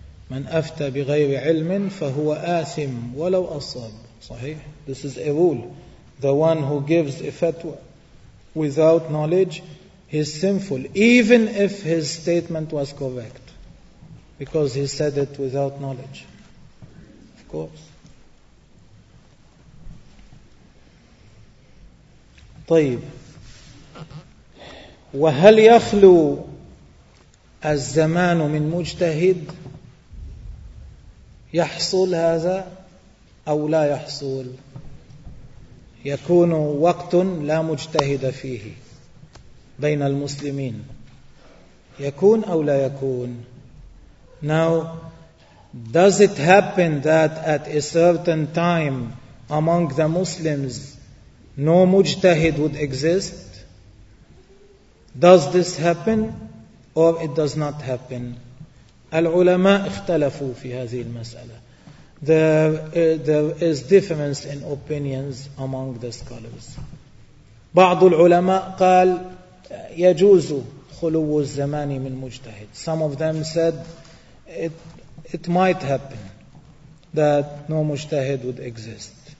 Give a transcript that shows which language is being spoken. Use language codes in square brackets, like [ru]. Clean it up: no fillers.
[ar] من أفتى بغير علم فهو آثم ولو أصاب. [en] صحيح. This is a rule. The one who gives a fatwa without knowledge, he is sinful, even if his statement was correct, because he said it without knowledge. Of course. [ar] طيب. وهل يخلو الزمان من مجتهد؟ يحصل هذا أو لا يحصل؟ يكون وقت لا مجتهد فيه بين المسلمين، يكون أو لا يكون؟ [en] Now, does it happen that at a certain time among the Muslims no mujtahid would exist? Does this happen or it does not happen? [ar] العلماء اختلفوا في هذه المسألة. [en] There is difference in opinions among the scholars. [ar] بعض العلماء قال يجوز خلو الزمان من مجتهد. [en] Some of them said it might happen that no مجتهد would exist.